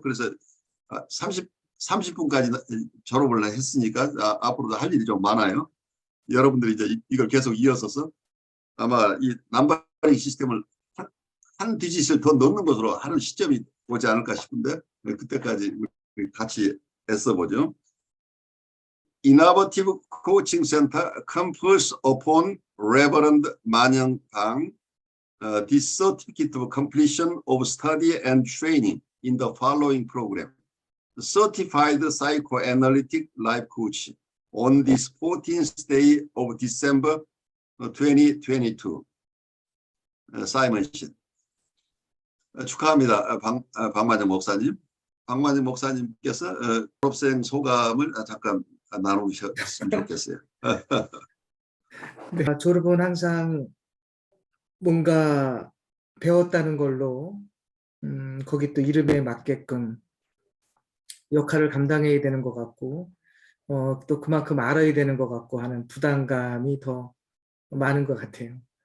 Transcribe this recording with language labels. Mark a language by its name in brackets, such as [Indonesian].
[Korean] 그래서 30분까지 졸업을 했으니까 앞으로도 할 일이 좀 많아요. 여러분들이 이제 이걸 계속 이어서서 아마 이 남바링 시스템을 한 디짓을 더 넣는 것으로 하는 시점이 오지 않을까 싶은데 그때까지 우리 같이 애써보죠. [English] Innovative Coaching Center confers upon Reverend 만영 강 this certificate of completion of study and training in the following program. Certified Psychoanalytic Life Coach on this 14th day of December 2022. [Korean] 사이먼 씨. 축하합니다. 박만영 목사님. 박만희 목사님께서 졸업생 소감을 잠깐 나누셨으면 좋겠어요. 네, 졸업은 항상 뭔가 배웠다는 걸로 거기 또 이름에 맞게끔 역할을 감당해야 되는 것 같고 또 그만큼 알아야 되는 것 같고 하는 부담감이 더 많은 것 같아요.